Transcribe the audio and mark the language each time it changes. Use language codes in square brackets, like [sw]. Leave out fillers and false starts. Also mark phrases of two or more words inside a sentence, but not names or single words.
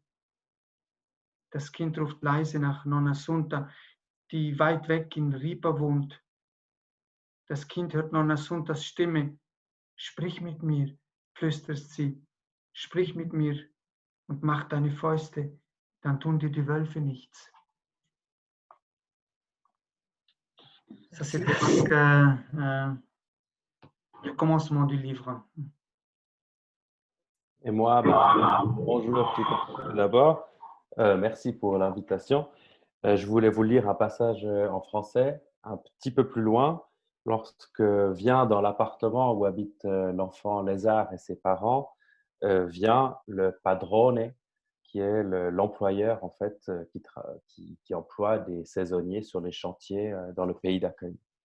[de] Das Kind ruft leise nach Nonna Sunta, die weit weg in Ripa wohnt. Das Kind hört Nonna Suntas Stimme. Sprich mit mir, flüstert sie. Sprich mit mir und mach deine Fäuste, dann tun dir die Wölfe nichts. [fr] Ça, c'était donc le commencement du livre. Et moi, bonjour tout d'abord. Merci pour l'invitation. Je voulais vous lire un passage en français, un petit peu plus loin, lorsque vient dans l'appartement où habite l'enfant Lézard et ses parents, vient le padrone, qui est l'employeur en fait, qui emploie des saisonniers sur les chantiers dans le pays d'accueil.